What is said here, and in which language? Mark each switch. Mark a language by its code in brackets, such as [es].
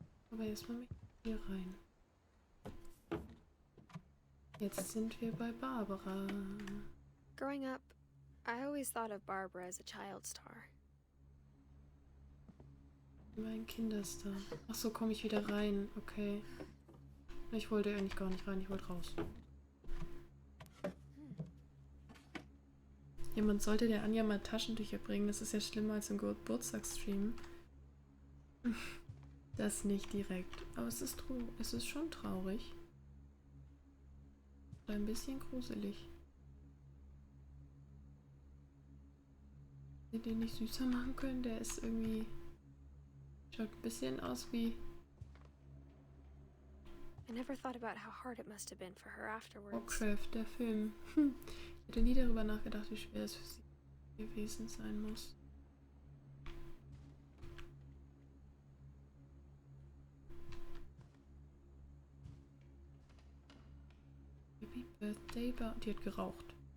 [de] Aber erstmal mit hier rein. Jetzt sind wir bei Barbara. [en] Growing up, I always thought of Barbara as a child star. [de] Mein Kinderstar. Ach so, komme ich wieder rein. Okay. Ich wollte eigentlich gar nicht rein, ich wollte raus. Jemand sollte der Anja mal Taschentücher bringen. Das ist ja schlimmer als im Geburtstagsstream. Das nicht direkt. Aber es ist schon traurig. Oder ein bisschen gruselig. Hätte den nicht süßer machen können? Der ist irgendwie... Schaut ein bisschen aus wie... [en] I never thought about how hard it must have been for her afterwards. [de] Warcraft, der Film. Ich hätte nie darüber nachgedacht, wie schwer es für sie gewesen sein muss. [en] Happy Birthday [de] Bar. Die hat geraucht.